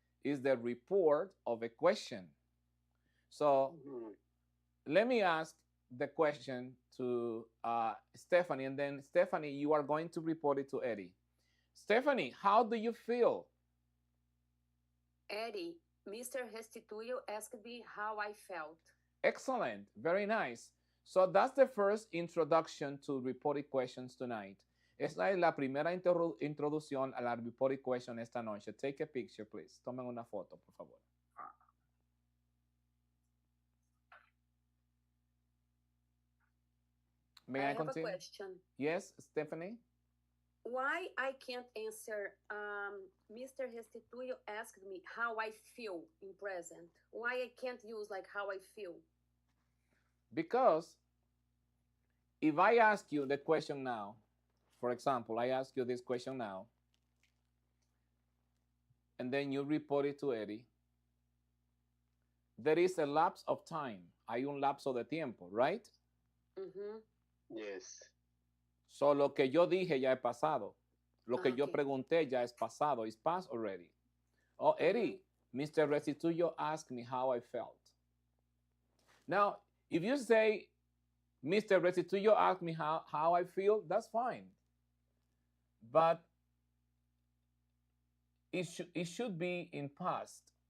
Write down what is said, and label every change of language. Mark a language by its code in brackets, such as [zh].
[en] It's the report of a question. So let me ask the question to Stephanie, and then Stephanie, you are going to report it to Eddie. Stephanie, how do you feel? Eddie, Mr. Restituyo asked me how I felt. Excellent. Very nice. So that's the first introduction to reported questions tonight. [es] Esta es la primera introducción a la reported question esta noche. [en] Take a picture, please. [es] Tomen una foto, por favor. [en] May I continue? Have a question. Yes, Stephanie? Why I can't answer Mr. Restituyo asked me how I feel in present? Why I can't use like how I feel? Because if I ask you the question now, for example, I ask you this question now, and then you report it to Eddie, there is a lapse of time. [es] Hay un lapso de tiempo, right? Mm-hmm. [en] Yes. [es] So lo que yo dije ya es pasado. Lo que yo Okay. pregunté ya es pasado. [en] It's past already. Oh, Eddie, Mr. Restituyo asked me how I felt. Now, if you say, Mr. Restituyo asked me how I feel, that's fine. But it should be in past.